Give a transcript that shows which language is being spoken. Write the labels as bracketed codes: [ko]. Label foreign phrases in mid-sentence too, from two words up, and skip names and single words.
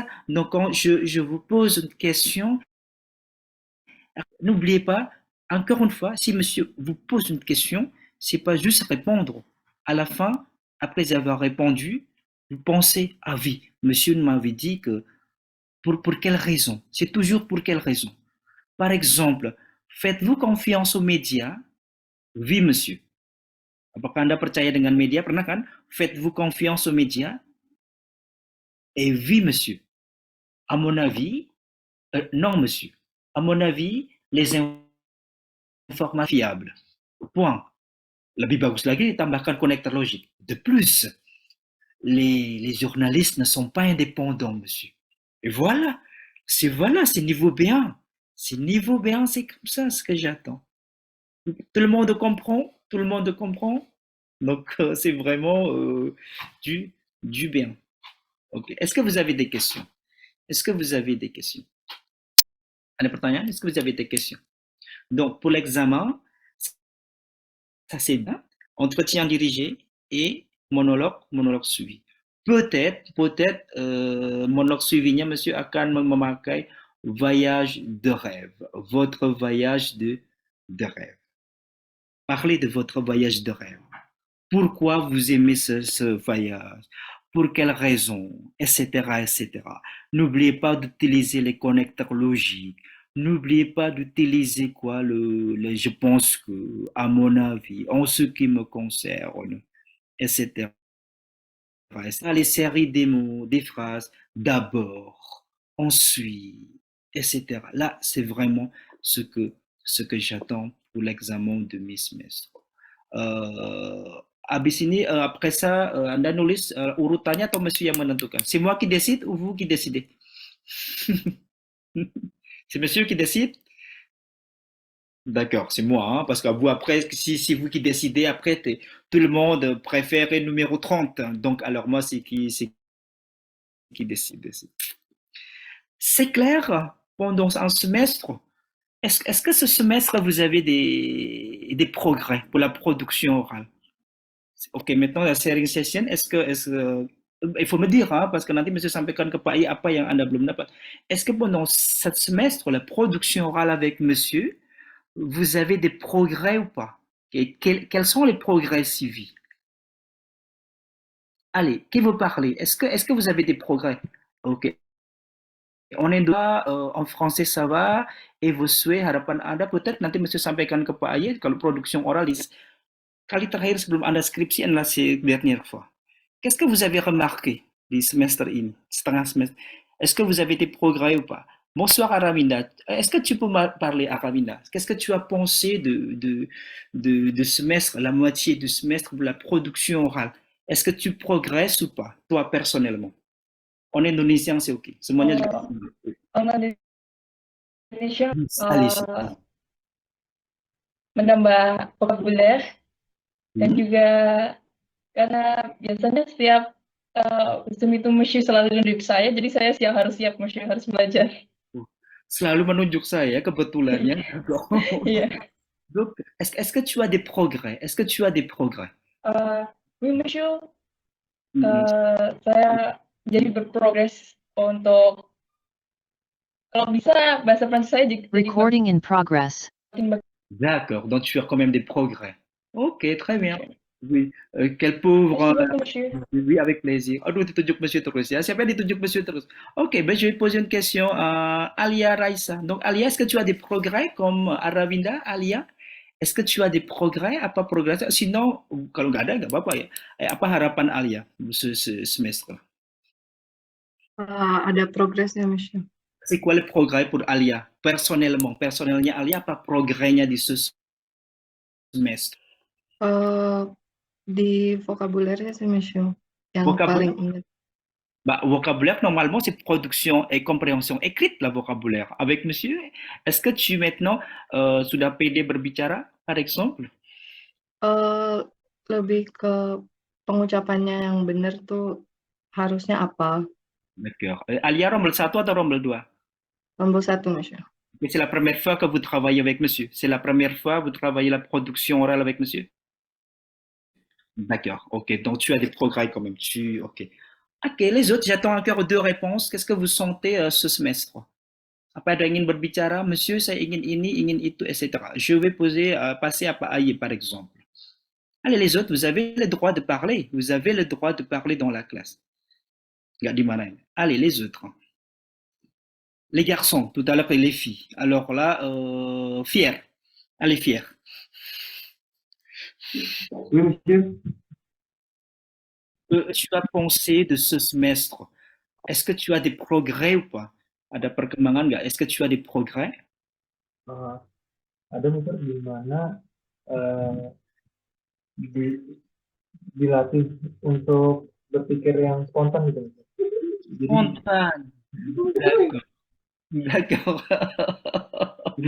[fr] Donc, quand je vous pose une question, n'oubliez pas, encore une fois, si monsieur vous pose une question, c'est pas juste répondre. À la fin, après avoir répondu, vous pensez à vie. Monsieur m'avait dit que pour quelle raison? C'est toujours pour quelle raison? Par exemple, faites-vous confiance aux médias? Oui, monsieur. [id] Apakah Anda percaya dengan media? Pernah kan? [fr] Faites-vous confiance aux médias? Et oui, monsieur. À mon avis, non, monsieur. À mon avis, les informations fiables. Point. [id] Lebih bagus lagi tambahkan [fr] connecteur logique. De plus, les journalistes ne sont pas indépendants, monsieur. Et voilà, c'est niveau B1. C'est niveau B1, c'est comme ça ce que j'attends. Tout le monde comprend? Tout le monde comprend? Donc, c'est vraiment du, du B1. Ok. Est-ce que vous avez des questions? Est-ce que vous avez des questions? Ada pertanyaan? Est-ce que vous avez des questions? Donc, pour l'examen, ça c'est bien. Entretien dirigé et monologue suivi. Peut-être, monologue suivinya, monsieur [id] akan memakai [fr] voyage de rêve, votre voyage de rêve. Parlez de votre voyage de rêve. Pourquoi vous aimez ce voyage? Pour quelles raisons? Etc., etc. N'oubliez pas d'utiliser les connecteurs logiques. N'oubliez pas d'utiliser quoi je pense que, à mon avis, en ce qui me concerne, etc. Les séries des mots, des phrases, d'abord, ensuite, etc. Là, c'est vraiment ce que j'attends pour l'examen de Miss Mestre. [id] Habis ini [fr] après ça, [id] Anda nulis urutannya atau monsieur yang menentukan? [fr] C'est moi qui décide ou vous qui décidez? C'est monsieur qui décide? D'accord, c'est moi, hein, parce que vous après, si c'est vous qui décidez, après, tout le monde préfère le numéro 30. Hein. Donc, alors moi, c'est qui décide. C'est clair, pendant un semestre, est-ce que ce semestre, vous avez des progrès pour la production orale? Ok, maintenant la [en] sharing session, [fr] il faut me dire, hein, parce que [id] nanti monsieur sampaikan ke Pak I apa yang Anda belum dapat. [fr] Est-ce que pendant ce semestre, la production orale avec monsieur, vous avez des progrès ou pas? Et quels sont les progrès suivis? Allez, qui veut parler? Est-ce que vous avez des progrès? Ok. En Indo, en français ça va, et vos souhaits, [id] harapan Anda, peut-être nanti monsieur sampaikan ke Pak I kalau [fr] production orale, [id] kali terakhir sebelum Anda skripsi adalah [fr] dernière fois. Qu'est-ce que vous avez remarqué du semestre [id] ini, setengah semestre? [fr] Est-ce que vous avez des progrès ou pas? Bonsoir Araminda. Est-ce que tu peux me parler, Araminda? Qu'est-ce que tu as pensé de semestre, la moitié du semestre de la production orale? Est-ce que tu progresses ou pas, toi personnellement? En indonésien, c'est OK. [id] Semuanya juga. [fr] En Indonesia Allez-y. [id] menambah vokabuler dan juga karena biasanya setiap Zoom itu Monsieur selalu nunjuk saya, jadi saya harus siap Monsieur, harus belajar. Selalu menunjuk saya, kebetulannya. Iya. [fr] Donc, est-ce que tu as des progrès? Est-ce que tu as des progrès? Oui, Monsieur, [id] saya jadi berprogres untuk Kalau bisa bahasa Prancis saya jadi [en] Recording in progress. [id] makin [fr] D'accord, donc tu as quand même des progrès. Ok, très bien. [id] bagus. [fr] Oui, quel pauvre. Merci beaucoup, monsieur. Oui, avec plaisir. [id] Aduh, ditunjuk monsieur terus ya. Siapa yang ditunjuk monsieur terus? [fr] Ok, ben je vais poser une question à Alia Raissa. Donc, Alia, est-ce que tu as des progrès comme Aravinda, Alia? Est-ce que tu as des progrès? [id] Apa progrès? [fr] Sinon, [id] kalau nggak ada, nggak apa-apa ya. Apa harapan Alia [fr] ce semestre? [id] Ada progresnya, monsieur. [fr] C'est quoi le progrès pour Alia? Personnellement, [id] Alia, apa progresnya di [fr] ce semestre? [id] Di vokabulernya sih, monsieur, yang [fr] Vocabulaire. [id] paling ingat. [fr] Bah, vocabulaire, normalement, c'est production et compréhension écrite, la vocabulaire. Avec monsieur, est-ce que tu maintenant [id] sudah pede berbicara, [fr] par exemple? [id] Lebih ke pengucapannya yang benar tuh harusnya apa? [fr] D'accord. [id] Alia, Rombel 1 atau Rombel 2? Rombel 1, monsieur. [fr] Mais c'est la première fois que vous travaillez avec monsieur. C'est la première fois que vous travaillez la production orale avec monsieur? D'accord, ok. Donc, tu as des progrès quand même. Ok. Ok, les autres, j'attends encore 2 réponses. Qu'est-ce que vous sentez ce semestre? [id] Apa ada ingin berbicara, monsieur, saya ingin ini, ingin itu, etc. [fr] Je vais passer à Aye, par exemple. Allez, les autres, vous avez le droit de parler. Vous avez le droit de parler dans la classe. [id] Nggak di mana ini. [fr] Allez, les autres. Les garçons, tout à l'heure, et les filles. Alors là, fier. Allez, fier. Oui, monsieur. Tu as pensé de ce semestre? Est-ce que tu as des progrès ou pas? [id] Ada perkembangan nggak? [fr] Est-ce que tu as des progrès? [id] Ada mungkin di mana dilatih untuk berpikir yang spontan gitu. Jadi, Spontan. [fr] D'accord. D'accord. [id] jadi